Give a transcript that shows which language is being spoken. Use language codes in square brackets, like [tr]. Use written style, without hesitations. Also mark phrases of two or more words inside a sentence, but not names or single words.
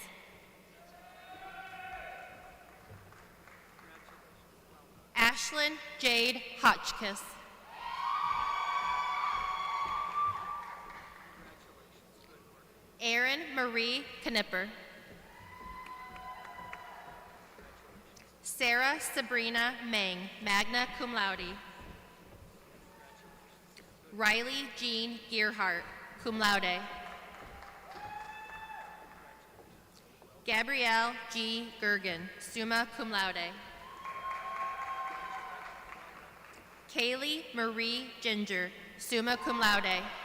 [en] Ashlyn Jade Hotchkiss. Erin Marie Knipper. Sarah Sabrina Meng, [la] magna cum laude. [en] Riley Jean Gearhart, [la] cum laude. [en] Gabrielle G. Gergen, [la] summa cum laude. [en] Kaylee Marie Ginger, [la] summa cum laude.